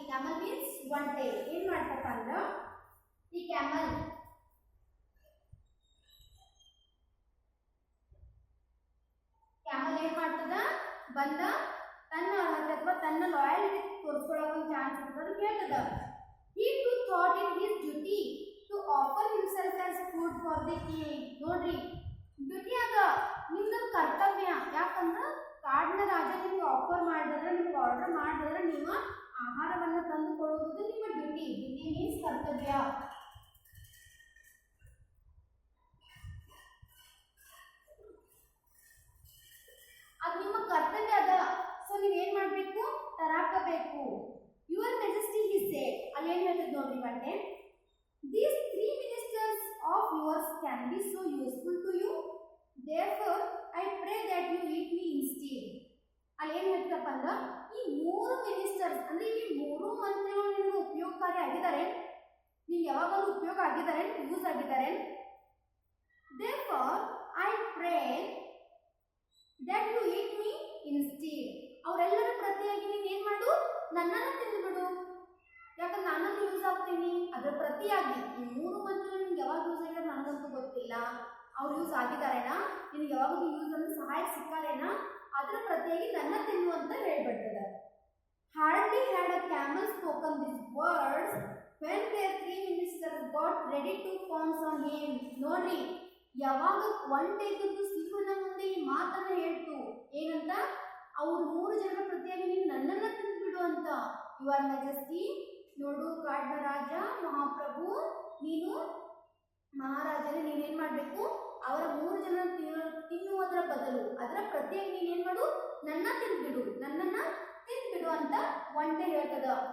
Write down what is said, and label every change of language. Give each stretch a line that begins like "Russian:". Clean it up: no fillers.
Kannada: Camel means ಒಂಟೆ. ಏನ್ ಮಾಡ್ತಪ್ಪ ಅಂದ್ರ ಈ ಕ್ಯಾಮಲ್ ಏನ್ ಮಾಡ್ತದ, ಬಂದ ತನ್ನ ಅರ್ಹತೆ ಅಥವಾ ತನ್ನ ಲಾಯಲ್ಟಿ ತೋರಿಸ್ಕೊಳ್ಳೋ ಒಂದು ಚಾನ್ಸ್ ಇರ್ತದೆ ಹೇಳ್ತದ.
English: He too thought it his duty to offer himself as food for the king.
Kannada: ನೋಡ್ರಿ ಡ್ಯೂಟಿ ಅದ, ನಿಮ್ದು ಕರ್ತವ್ಯ. ಯಾಕಂದ್ರ ಕಾಡಿನ ರಾಜ ನಿಮ್ಗೆ ಆಫರ್ ಮಾಡಿದ್ರೆ, ನಿಮ್ಗೆ ಆರ್ಡರ್ ಮಾಡಿದ್ರೆ ನೀವು ಆಹಾರವನ್ನ ತಂದು ಕೊಡುವುದು ನಿಮ್ಮ ಡ್ಯೂಟಿ. ಡ್ಯೂಟಿ ಮೀನ್ಸ್ ಕರ್ತವ್ಯ. ಅದು ನಿಮ್ಮ ಕರ್ತವ್ಯ ಅದ. ಸೊ ನೀವೇನ್ ಮಾಡ್ಬೇಕು, ತರಾಕಬೇಕು.
English: your majesty he said,
Kannada: ಅಲ್ಲಿ ಏನ್ ಹೇಳ್ತದೆ ನೋಡ್ರಿ ಬಂಡೆ,
English: these 3 ministers of yours can be so useful to you, therefore I pray that you eat me instead.
Kannada: ಅಲ್ಲಿ ಏನ್ ಹೇಳ್ತಪ್ಪ ಅಂದ್ರ ಈ 3 ಮಿನಿಸ್ಟರ್ಸ್ ಅಂದ್ರೆ ಈ 3 ಮಂತ್ರಿಗಳು ನಿಮ್ಗೆ ಉಪಯೋಗಕಾರಿ ಆಗಿದ್ದಾರೆ, ನಿಮ್ಗೆ ಯಾವಾಗಲೂ ಉಪಯೋಗ ಆಗಿದ್ದಾರೆ, ಯೂಸ್ ಆಗಿದ್ದಾರೆ.
English: therefore I pray that you eat me instead.
Kannada: ಅವರೆಲ್ಲರ ಪ್ರತಿಯಾಗಿ ನೀನು ಏನ್ ಮಾಡು, ನನ್ನನ್ನು ತಿಂದುಬಿಡು. ಯಾಕಂದ್ರೆ ನಾನಂತೂ ಯೂಸ್ ಆಗ್ತೀನಿ. ಅದರ ಪ್ರತಿಯಾಗಿ ಈ 3 ಮಂತ್ರಿಗಳು ನಿಮ್ಗೆ ಯಾವಾಗ ಯೂಸ್ ಆಗಿದ್ದಾರೆ ನನಗಂತೂ ಗೊತ್ತಿಲ್ಲ. ಅವ್ರು ಯೂಸ್ ಆಗಿದ್ದಾರೇನಾ, ನಿನ್ಗೆ ಯಾವಾಗಲೂ ಯೂಸ್ ಅಂದ್ರೆ ಸಹಾಯ ಸಿಕ್ಕಾರೇನಾ, ಅದರ ಪ್ರತಿಯಾಗಿ ನನ್ನ ತಿನ್ನು ಅಂತ ಹೇಳ್ಬಿಡ್ತದೆ.
English: Hardly had a camel spoken these words when their 3 ministers got ready to pounce on him.
Kannada: ನೋಡ್ರಿ ಯಾವಾಗ ಒಂಟೆಗದ್ದು ಸಿಂಹನ ಮುಂದೆ ಈ ಮಾತನ್ನ ಹೇಳ್ತು, ಏನಂತ, ಅವ್ರು 3 ಜನರ ಪ್ರತಿಯಾಗಿ ನೀನು ನನ್ನನ್ನ ತಿಂದ್ಬಿಡು ಅಂತ. ಯುವರ್ ಮೆಜೆಸ್ಟಿ, ನೋಡು ಕಾಡಿನ ರಾಜ, ಮಹಾಪ್ರಭು, ನೀನು ಮಹಾರಾಜನೇ, ನೀನೇನ್ ಮಾಡ್ಬೇಕು, ಅವರ 3 ಜನ ತಿನ್ನುವುದರ ಬದಲು ಅದರ ಪ್ರತಿಯಾಗಿ ನೀನೇನ್ ಮಾಡು, ನನ್ನ ತಿಂದ್ಬಿಡು, ನನ್ನನ್ನ ತಿಂದ್ಬಿಡು ಅಂತ ಒಂಟೆ ಹೇಳ್ತದ.